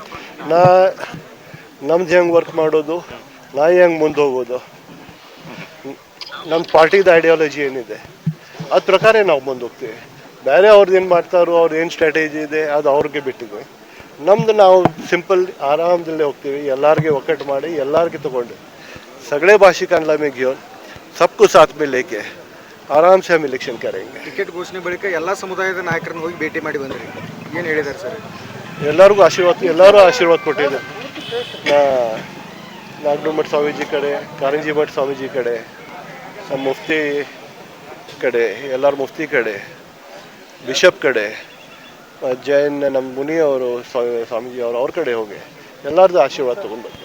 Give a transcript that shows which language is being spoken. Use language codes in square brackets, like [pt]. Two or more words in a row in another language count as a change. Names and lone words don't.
[kn] ನಮ್ದು ಹೆಂಗೆ ವರ್ಕ್ ಮಾಡೋದು, ನಾ ಹೆಂಗೆ ಮುಂದೆ ಹೋಗೋದು, ನಮ್ಮ [en] party's ideology [kn] ಏನಿದೆ ಅದ್ರ ಪ್ರಕಾರ ನಾವು ಮುಂದೆ ಹೋಗ್ತೀವಿ. ಬೇರೆ ಅವ್ರದ್ದು ಏನು ಮಾಡ್ತಾರೋ, ಅವ್ರದ್ದು ಏನು ಸ್ಟ್ರಾಟಜಿ ಇದೆ ಅದು ಅವ್ರಿಗೆ ಬಿಟ್ಟಿದೆ. ನಮ್ದು ನಾವು ಸಿಂಪಲ್ ಆರಾಮದಲ್ಲೇ ಹೋಗ್ತೀವಿ. ಎಲ್ಲರಿಗೆ ಒಕ್ಕಟ್ಟು ಮಾಡಿ ಎಲ್ಲರಿಗೆ ತೊಗೊಂಡು [mr] सगळे भाषिकांना मी घेऊन [hi] सबको साथ में लेके आराम से हम इलेक्शन करेंगे. [kn] ಟಿಕೆಟ್ ಘೋಷಣೆ ಬಳಿಕ ಎಲ್ಲ ಸಮುದಾಯದ ನಾಯಕರನ್ನು ಹೋಗಿ ಭೇಟಿ ಮಾಡಿ ಬಂದ್ರಿ, ಏನು ಹೇಳಿದ್ದಾರೆ ಸರ್? ಎಲ್ಲರಿಗೂ ಆಶೀರ್ವಾದ ಕೊಟ್ಟಿದ್ದಾರೆ. ನಾಗನಮಠ ಸ್ವಾಮೀಜಿ ಕಡೆ, ಕಾರಂಜಿ ಮಠ ಸ್ವಾಮೀಜಿ ಕಡೆ, ನಮ್ಮ ಮುಫ್ತಿ ಕಡೆ, ಎಲ್ಲರ ಮುಫ್ತಿ ಕಡೆ, ಬಿಷಪ್ ಕಡೆ, ಜೈನ್ ನಮ್ಮ ಮುನಿ ಅವರು ಸ್ವಾಮೀಜಿ ಅವರು ಅವ್ರ ಕಡೆ ಹೋಗಿ ಎಲ್ಲರದ್ದು ಆಶೀರ್ವಾದ ತೊಗೊಂಡು ಬಂದೆ.